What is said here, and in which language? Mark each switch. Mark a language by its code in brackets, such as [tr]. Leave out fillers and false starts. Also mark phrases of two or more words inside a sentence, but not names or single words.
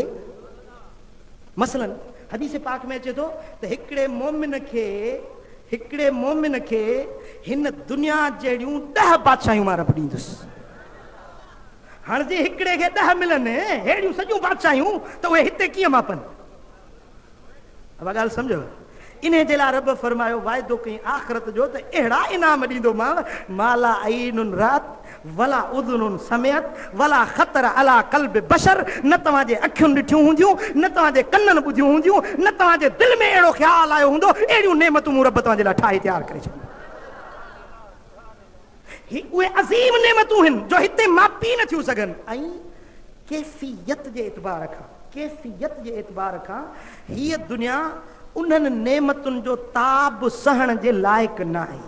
[sd] मसलन हदीस पाक में अचे थो त हिकिड़े मोमिन खे हिन दुनिया जहिड़ियूं 10 बादशाहियूं मां रब ॾींदुसि। हाणे जे हिकिड़े खे 10 मिलनि अहिड़ियूं सॼियूं बादशाहियूं त उहे हिते कीअं मापनि? अब ॻाल्हि सम्झो? इन जे लाइ रब फरमायो वाइदो कई आख़िरत जो त अहिड़ा इनाम ॾींदोमांव, [ar] ما لا عين رأت ولا أذن سمعت ولا خطر على قلب بشر, [sd] न तव्हांजे अखियुनि ॾिठियूं हूंदियूं, न तव्हांजे कननि ॿुधियूं हूंदियूं, न तव्हांजे दिलि में अहिड़ो ख़्यालु आयो हूंदो, अहिड़ियूं नेमतूं मूं रब तव्हांजे लाइ ठाहे तयारु करे छॾियूं। उहे अज़ीम नेमतूं आहिनि जो हिते मापी न थियूं सघनि। ऐं कैफ़ियत जे एतबार खां हीअ दुनिया उन्हनि नेमतुनि जो ताब सहण जे लाइक़ु न आहे।